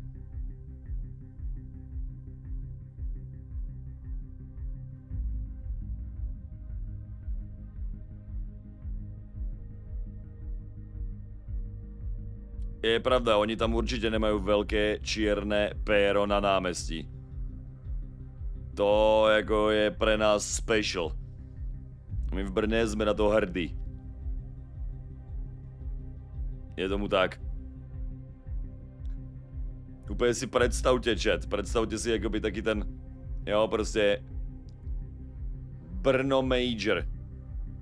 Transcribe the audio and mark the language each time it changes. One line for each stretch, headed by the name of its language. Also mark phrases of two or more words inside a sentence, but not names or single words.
Slovak: Je pravda, oni tam určite nemajú veľké čierne péro na námestí. To jako je pre nás special.
Czech: My v Brně jsme na to hrdí. Je tomu tak. Úplně si představte, chat. Představte si jakoby taky ten, jo, prostě Brno Major.